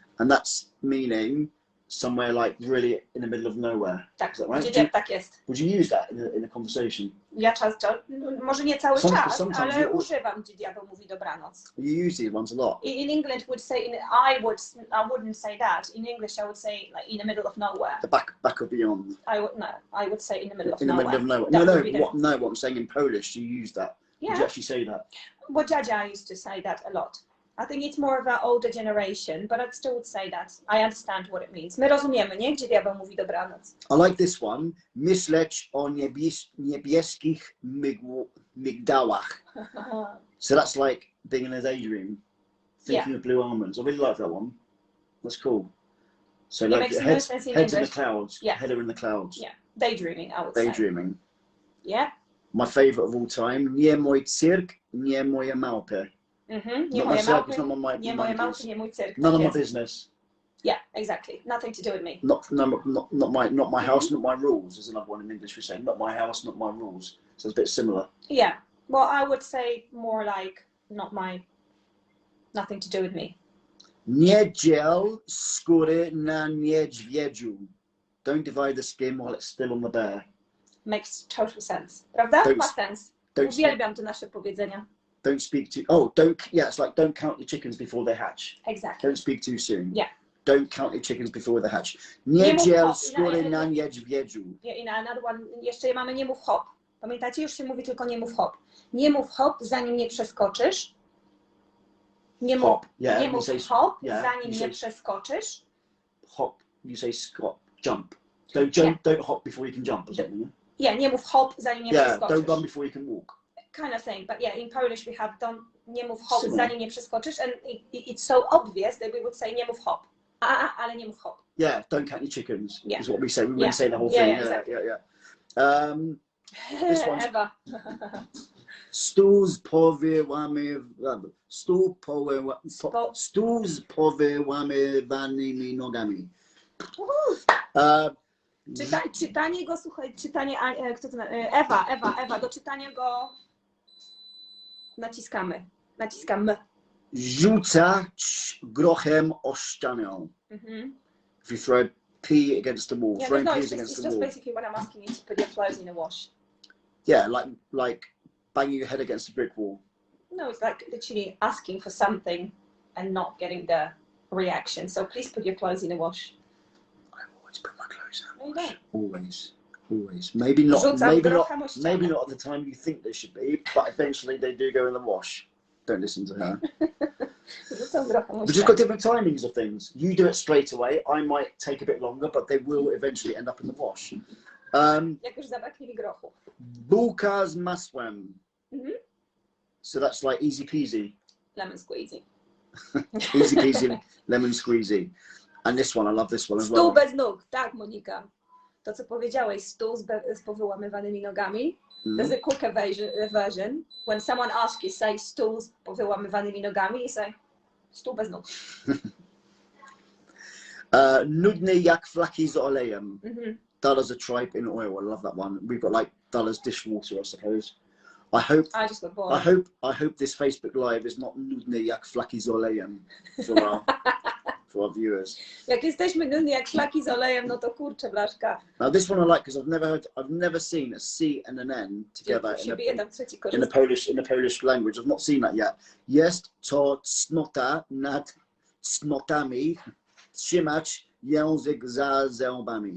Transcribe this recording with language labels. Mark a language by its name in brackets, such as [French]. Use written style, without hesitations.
[English] And that's meaning somewhere like really in the middle of nowhere. [Polish] Tak, [English] is that right? [Polish] Tak jest. [English] Would you use that in a conversation? [Polish] Ja może nie cały czas, ale używam, gdzie diabeł mówi dobranoc. [English] You use these ones a lot. In England would say, I wouldn't say that. In English I would say like in the middle of nowhere. The back of beyond. I would say in the middle of nowhere. In the middle of nowhere. What I'm saying in Polish, you use that. Yeah. Would you actually say that? Well, Dziadzia used to say that a lot. I think it's more of an older generation, but I still would say that. I understand what it means. [Polish] My rozumiemy, nie? Gdzie diabeł mówi dobranoc. [English] I like this one. [Polish] Myśleć o niebieskich migdałach. [English] So that's like being in a daydream, thinking of blue almonds. I really like that one. That's cool. So like heads in the clouds, head are in the clouds. Yeah, daydreaming, I would say. Daydreaming. Yeah. My favourite of all time, [Polish] nie mój cyrk, nie moje małpy. Nie moje małpy, nie moje małpy, nie mój cyrk. [English] None of my business. Yeah, exactly. Nothing to do with me. Not my house, not my rules. Is another one in English we say. Not my house, not my rules. So it's a bit similar. Yeah. Well, I would say more like nothing to do with me. [Polish] Nie dziel skóry na niedźwiedziu. [English] Don't divide the skin while it's still on the bear. Makes total sense. [Polish] Prawda? Ma sens. Uwielbiam te nasze powiedzenia. [English] Don't speak too. It's like don't count your chickens before they hatch. Exactly. Don't speak too soon. Yeah. Don't count your chickens before they hatch. [Polish] Nie dziel skóry na niedźwiedziu. [English] I another one, [Polish] jeszcze mamy nie mów hop. Pamiętacie? Już się mówi tylko nie mów hop. Nie mów hop, zanim nie przeskoczysz. Nie mów hop, zanim nie przeskoczysz. [English] Hop, you say jump. Don't hop before you can jump or something. Yeah, [Polish] nie mów hop, zanim nie przeskoczysz. [English] Don't run before you can walk. Kind of thing, but yeah, in Polish we have [Polish] nie mów hop, zanim nie przeskoczysz, [English] and it's so obvious that we would say [Polish] nie mów hop. Ale nie mów hop. [English] Yeah, don't count your chickens is what we say. We wouldn't say the whole thing. Exactly. This one's, [Polish] Ewa. Stół z powyłamywanymi nogami. Czytanie go, słuchaj, czytanie, kto to, Ewa, do czytania go naciskamy. Rzucać grochem o ścianę. [English] If you throw pea against the wall, throwing peas against the wall. It's just basically when I'm asking you to put your clothes in a wash. Yeah, like banging your head against a brick wall. No, it's like literally asking for something and not getting the reaction. So please put your clothes in a wash. I always put my clothes in a No, wash. you don't. Always. Maybe not at the time you think they should be, but eventually they do go in the wash. Don't listen to her. We've just got different timings of things. You do it straight away. I might take a bit longer, but they will eventually end up in the wash. [Polish] Jak już zabraknie mi grochu. Bułka z masłem. [English] So that's like easy peasy. Lemon squeezy. Easy peasy, lemon squeezy. And this one, I love this one as well. [Polish] Stół bez nóg, tak, Monika. To, co powiedziałeś, stół z powyłamywanymi nogami. [English] There's a quicker version. When someone asks you, say [Polish] stół z powyłamywanymi nogami, [English] you say [Polish] stół bez nóg. Nudny jak flaki z olejem. [English] Dollars a tripe in oil. I love that one. We've got like dollars dishwater, I suppose. I just got bored. I hope this Facebook Live is not [Polish] nudny jak flaki z olejem [English] for our viewers. [Polish] Jak jesteśmy nudni jak flaki z olejem, no to kurczę, blaszka. [English] Now this one I like because I've never seen a C and an N together in the Polish language. I've not seen that yet. [Polish] Jest to cnota nad cnotami trzymać język za zębami.